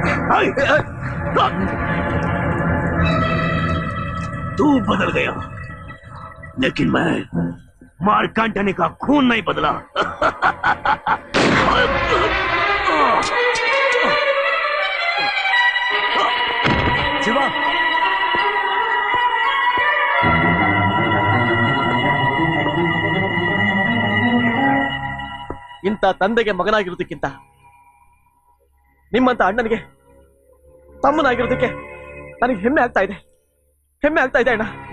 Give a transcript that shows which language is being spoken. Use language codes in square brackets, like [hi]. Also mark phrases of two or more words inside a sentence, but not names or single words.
[hi] तू बदल गया लेकिन मैं मार्कंडनी का खून नहीं बदला। [kn] ಶಿವ ಇಂಥ ತಂದೆಗೆ ಮಗನಾಗಿರೋದಕ್ಕಿಂತ ನಿಮ್ಮಂತ ಅಣ್ಣನಿಗೆ ತಮ್ಮನಾಗಿರೋದಕ್ಕೆ ನನಗೆ ಹೆಮ್ಮೆ ಆಗ್ತಾ ಇದೆ ಅಣ್ಣ.